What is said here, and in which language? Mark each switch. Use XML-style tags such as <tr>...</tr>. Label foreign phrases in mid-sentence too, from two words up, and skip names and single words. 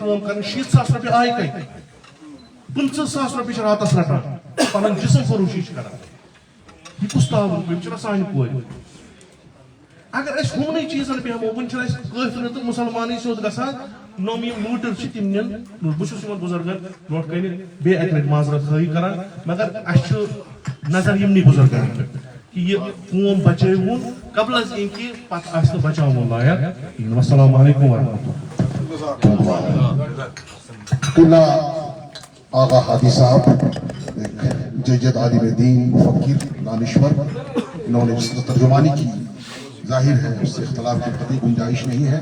<ks>کٲم کرٕنۍ 70,000 رۄپیہِ آیہِ کَتہِ 15,000 رۄپیہِ چھِ راتس رٹان پنُن جسم فروشی چھِ کران یہ کُس تعاوُن یِم چھِنہ سانہِ کورِ اگر أسۍ ہُمنٕے چیٖزن بیٚہمو وٕنہِ چھِنہٕ اَسہِ کٲفِر تہٕ مُسلمانٕے سیوٚد گژھان نوٚم یِم لوٗٹر چھِ تِم نِن بہٕ چھُس یِمن بُزرگن برونٛٹھ کَنہِ بیٚیہِ اَکہِ لٹہِ معذرت خٲہی کران مگر اَسہِ چھُ نظر یِمنٕے بُزرگن پٮ۪ٹھ کہ یہ قوم بچٲوُن قبل از ان کہ پتہٕ آسہِ نہٕ بچاوُن لایق</ks> <ar>والسلام علیکم ورحمۃ اللہ.</ar> <ur>قلعہ آغا ہادی صاحب ایک جید عالم دین مفکر دانشور انہوں نے جس ترجمانی کی ظاہر ہے اس سے اختلاف کی قطعی گنجائش نہیں ہے.</ur>